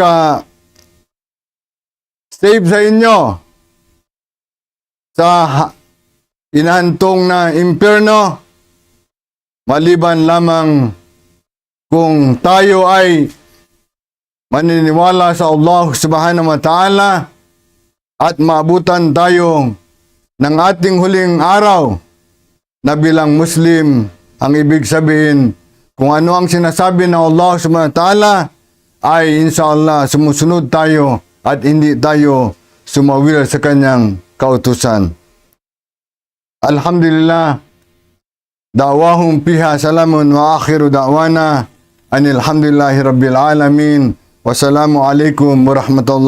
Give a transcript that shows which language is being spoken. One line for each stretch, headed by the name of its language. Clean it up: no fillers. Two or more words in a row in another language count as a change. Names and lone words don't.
Filipino: save sa inyo sa inahantong na impyerno maliban lamang kung tayo ay maniniwala sa Allah
Arabic: سبحانه وتعالى
Filipino: at maabutan tayo ng ating huling araw na bilang Muslim. Ang ibig sabihin, kung ano ang sinasabi ng Allah
Arabic: سبحانه وتعالى
Filipino: ay inshallah sumusunod tayo at hindi tayo sumawil sa kanyang kautusan.
Arabic: الحمد لله، دعواهم فيها سلام وآخر دعوانا أن الحمد لله رب العالمين. والسلام عليكم ورحمة الله